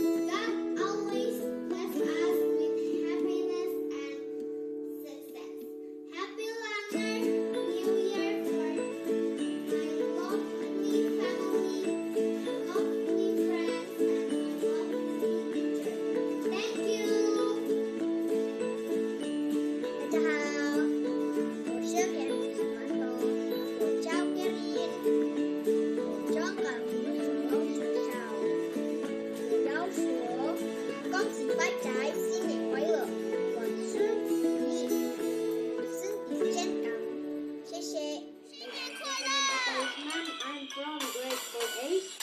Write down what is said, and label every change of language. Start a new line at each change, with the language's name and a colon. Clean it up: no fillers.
English: God always bless us with happiness and success. Happy Lunar New Year for my lovely family, lovely friends, and my lovely teacher. Thank you.
Chinese: 大家好，我是给你们的，我叫 Kevin，我中港福州学校，我要说恭喜发财，新年快乐，万事如意，身体健康，谢谢。新年快乐
English: I'm from grade 4A。